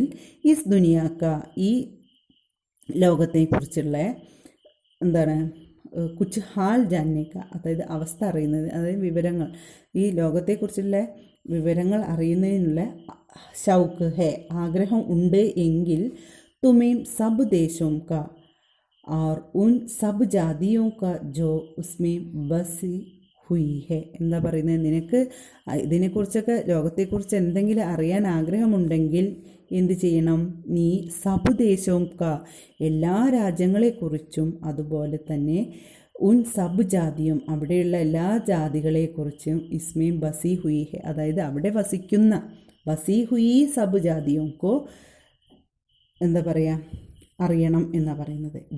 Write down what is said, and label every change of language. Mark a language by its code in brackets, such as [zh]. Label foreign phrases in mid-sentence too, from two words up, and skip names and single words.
[hi] इस दुनिया का [ml] ഈ ലോകത്തെക്കുറിച്ചുള്ള എന്താണ് [hi] कुछ हाल जानने का, [ml] അതായത് അവസ്ഥ അറിയുന്നത്, അതായത് വിവരങ്ങൾ, ഈ ലോകത്തെക്കുറിച്ചുള്ള വിവരങ്ങൾ അറിയുന്നതിനുള്ള [hi] शौक है, [ml] ആഗ്രഹം ഉണ്ട് എങ്കിൽ [hi] तुम्हें सब देशों का और उन सब जातियों का जो उसमें बसी हुई है. [ml] എന്താ പറയുന്നത്, നിനക്ക് ഇതിനെക്കുറിച്ചൊക്കെ ലോകത്തെക്കുറിച്ച് എന്തെങ്കിലും അറിയാൻ ആഗ്രഹമുണ്ടെങ്കിൽ എന്ത് ചെയ്യണം, നീ സബ് ദേശവും എല്ലാ രാജ്യങ്ങളെക്കുറിച്ചും അതുപോലെ തന്നെ ഉൻ സബ് ജാതിയും അവിടെയുള്ള എല്ലാ ജാതികളെക്കുറിച്ചും [hi] इसमें बसी हुई है, [ml] അതായത് അവിടെ വസിക്കുന്ന [hi] बसी हुई सब जातियों को [ml] എന്താ പറയുക അറിയണം എന്നാണ് പറയുന്നത്.